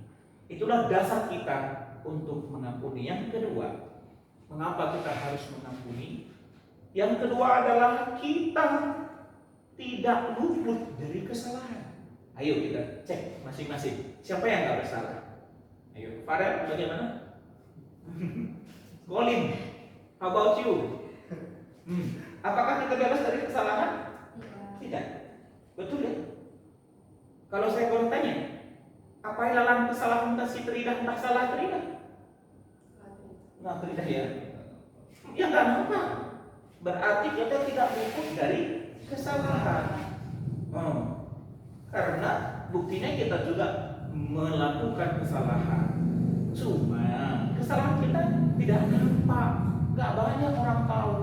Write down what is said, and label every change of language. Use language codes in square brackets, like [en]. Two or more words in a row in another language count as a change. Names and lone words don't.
[id] Itulah dasar kita untuk mengampuni. Yang kedua, mengapa kita harus mengampuni? Yang kedua adalah kita tidak luput dari kesalahan. Ayo kita cek masing-masing. Siapa yang nggak bersalah? Ayo, Farel, bagaimana? [en] Colin, how about you? [id] Apakah kita bebas dari kesalahan? Tidak. Betul ya? Kalau saya boleh tanya, apa ilalang kesalahan [btx] entah si teridah entah salah teridah? [id] Nggak teridah ya? Ya nggak apa. Berarti kita tidak luput dari kesalahan. Karena buktinya kita juga melakukan kesalahan. Cuma kesalahan kita tidak nampak, nggak banyak orang tahu.